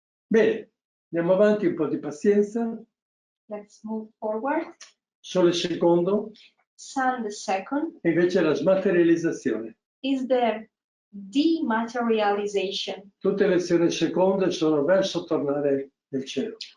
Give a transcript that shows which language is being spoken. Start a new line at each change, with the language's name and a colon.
Italian: Bene, andiamo avanti, un po' di pazienza.
English: Let's move forward.
Italian: Sole secondo,
English: Sun the second
Italian: e invece la smaterializzazione.
English: is the dematerialization.
Italian: Tutte le azioni seconde sono verso tornare nel cielo.